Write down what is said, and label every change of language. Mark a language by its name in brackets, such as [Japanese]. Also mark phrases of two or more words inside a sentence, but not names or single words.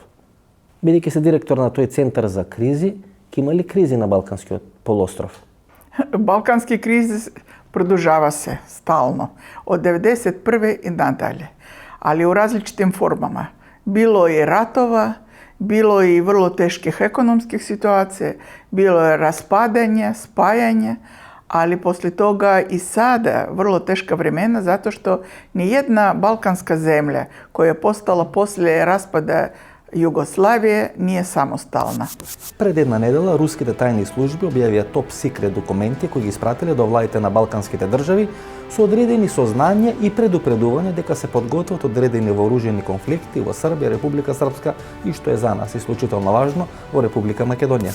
[Macedonian] Бидејќи се директор на тој Центар за кризи, ќе има ли кризи на Балканскиот полуостров? Балкански кризи продолжава се стално од 91. [Serbian] и надале, али у различитим формама. Било и ратова, bilo i vrlo teških ekonomskih situacija, bilo je raspadanje, spajanje, ali poslije toga i sada vrlo teška vremena zato što nijedna balkanska zemlja koja je postala poslije raspada Jugoslavije nije samostalna. [Macedonian] Пред една недела руските тајни служби објавија топ секрет документи кои ги испратиле до владите на балканските држави со одредени сознања и предупредување дека се подготвуваат одредени вооружени конфликти во Србија, Република Српска и што е за нас исклучително важно во Република Македонија.